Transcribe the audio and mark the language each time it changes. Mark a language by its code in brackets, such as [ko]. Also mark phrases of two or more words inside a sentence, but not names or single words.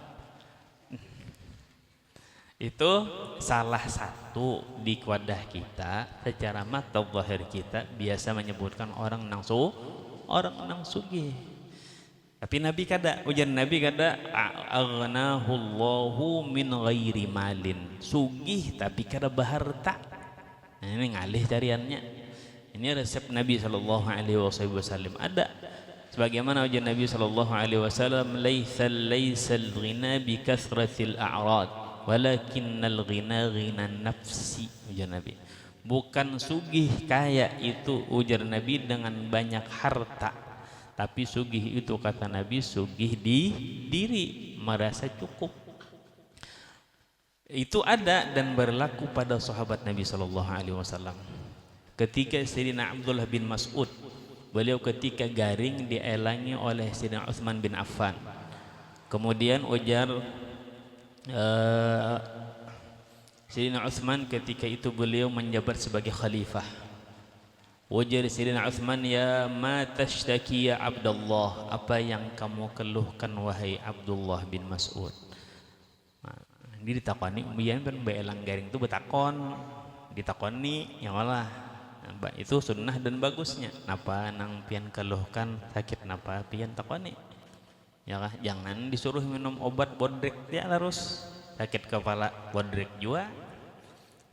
[id] Itu salah satu di wadah kita. [bjn] Secara mata zahir kita biasa menyebutkan orang nang sugih. Tapi Nabi kada, ujar Nabi kada, [ar] أغناه الله من غير مال. [bjn] Sugih tapi kada berharta. Nah, ini ngalih cariannya. [id] Ini resep Nabi [ar] صلى الله عليه وسلم [id] ada. Sebagaimana ujar Nabi [ar] صلى الله عليه وسلم, ليس الغنى بكثرة العرض ولكن الغنى غنى النفس, [bjn] ujar Nabi. Bukan sugih kaya itu, ujar Nabi, dengan banyak harta. [id] Tapi sugih itu, kata Nabi, sugih di diri, merasa cukup. Itu ada dan berlaku pada sahabat Nabi [ar] صلى الله عليه وسلم. [bjn] Ketika Sayyidina Abdullah bin Mas'ud, beliau ketika garing dielangi oleh Sayyidina Utsman bin Affan. Kemudian ujar Sayyidina Utsman ketika itu beliau menjabat sebagai khalifah. Wajar Sayyidina Utsman, [ar] يا ما تشتكي يا عبد الله, [bjn] apa yang kamu keluhkan wahai Abdullah bin Mas'ud. Nah, ini ditakoni umbian kan beelang garing itu betakon, ditakoni ya malah. Nah, itu sunnah dan bagusnya. Napa nang pian keluhkan sakit napa pian takoni. Ya kah? [id] Jangan disuruh minum obat bodrek dia terus sakit kepala bodrek jua.